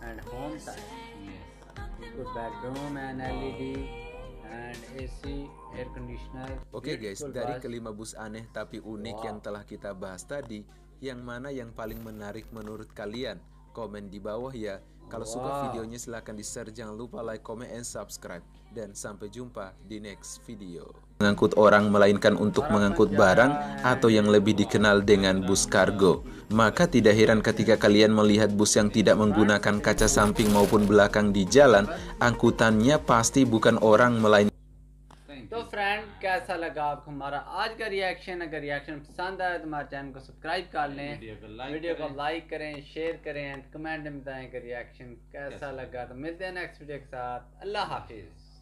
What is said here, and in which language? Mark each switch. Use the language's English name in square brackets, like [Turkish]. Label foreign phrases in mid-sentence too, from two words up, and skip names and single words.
[Indonesian] Oke guys, dari kelima bus aneh tapi unik yang telah kita bahas tadi, yang mana yang paling menarik menurut kalian? Komen di bawah ya. Kalau suka videonya silahkan di-share, jangan lupa [English] like, comment, and subscribe. [Indonesian] Dan sampai jumpa di [English] next video. [Indonesian] Mengangkut orang melainkan untuk mengangkut barang atau yang lebih dikenal dengan bus kargo. Maka tidak heran ketika kalian melihat bus yang tidak menggunakan kaca samping maupun belakang di jalan, angkutannya pasti bukan orang melainkan. [Hindi] तो फ्रेंड कैसा लगा आपको हमारा आज का रिएक्शन? अगर रिएक्शन पसंद आए तो हमारे चैनल को सब्सक्राइब कर लें, वीडियो को लाइक करें, शेयर करें [English] and comment [Hindi] में बताएं कि रिएक्शन कैसा लगा। तो मिलते हैं [English] next video [Hindi] के साथ। अल्लाह हाफिज़।